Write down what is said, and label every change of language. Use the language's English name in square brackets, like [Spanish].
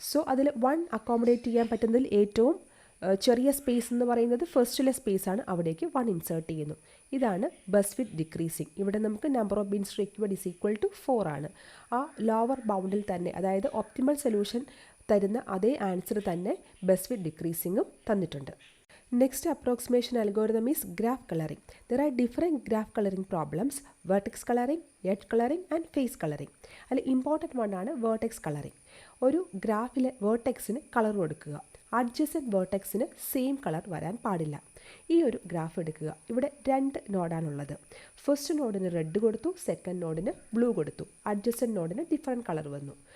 [Malayalam] So അതിൽ 1 accommodate ചെയ്യാൻ പറ്റുന്നതിൽ ഏറ്റവും ചെറിയ സ്പേസ് എന്ന് പറയുന്നത് ഫസ്റ്റിലെ സ്പേസ് ആണ്, അവിടേക്ക് 1 ഇൻസേർട്ട് ചെയ്യുന്നു. ഇതാണ് ബെസ്റ്റ് വിത്ത് ഡിക്രീസിങ്. ഇവിടെ നമുക്ക് [English] number of bins required is equal to [Malayalam] 4 ആണ്. ആ ലോവർ ബൗണ്ടിൽ തന്നെ, അതായത് ഒപ്റ്റിമൽ സൊല്യൂഷൻ തരുന്ന അതേ ആൻസർ തന്നെ ബെസ്റ്റ് വിത്ത് ഡിക്രീസിങ്ങും തന്നിട്ടുണ്ട്. [English] Next approximation algorithm is graph coloring. There are different graph coloring problems: vertex coloring, edge coloring and face coloring. [Malayalam] അതിൽ ഇമ്പോർട്ടൻറ്റ് വൺ ആണ് വേർട്ടെക്സ് കളറിംഗ്. ഒരു ഗ്രാഫിലെ വേർട്ടെക്സിന് കളർ കൊടുക്കുക, അഡ്ജസൻറ്റ് വേർട്ടെക്സിന് സെയിം കളർ വരാൻ പാടില്ല. ഈ ഒരു ഗ്രാഫ് എടുക്കുക. ഇവിടെ 2 നോഡാണുള്ളത്. ഫസ്റ്റ് നോഡിന് റെഡ് കൊടുത്തു, സെക്കൻഡ് നോഡിന് ബ്ലൂ കൊടുത്തു, അഡ്ജസൻറ്റ് നോഡിന് ഡിഫറെൻറ്റ് കളർ വന്നു.